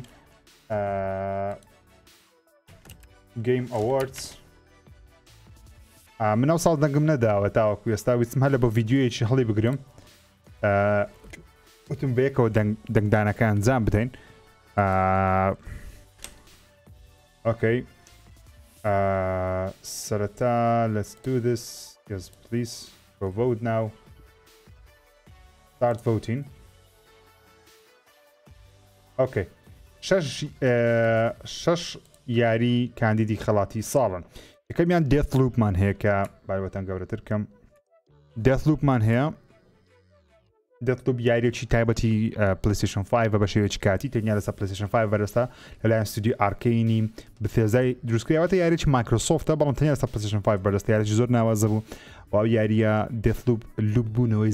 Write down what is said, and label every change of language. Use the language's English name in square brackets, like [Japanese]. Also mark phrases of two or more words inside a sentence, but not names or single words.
[Central Kurdish] گەیم ئەوۆردز من ئەو ساڵ دەنگم نەداوە تاوەکو ئێستا ویستم هەر لە بۆ ڤیددیۆیەکی هەڵی بگرم وتم بەیەکەوە دەنگدانەکە ئەنجام بدەین ئۆکەی سەرەتا [English] let's do this yes please go vote now start voting [Central Kurdish] ئۆکەی شەش یاری کاندیدی خەڵاتی ساڵن یەکەمیان دێثلوپمان هەیە کە بایوەتەن گەورەتر کەم دێثلوپمان هەیە دێثلوپ یاریێکی تایبەتی پلیستیشن 5 بە شێوەیەکی کاتی تەنیا لەسەر پلیستیشن 5 بەرەستا لەلایەن ستودیۆ ئارکەینی بەفێزای دروستکراوەتە یاریێکی مایکرۆسۆفتە بەڵام تەنیا لەسەر پلیستیشن 5 بەرەستا یاریێکی زۆر ناوازە بوو و ئەو یاریە دێثلوپ لوپ بوونەوەی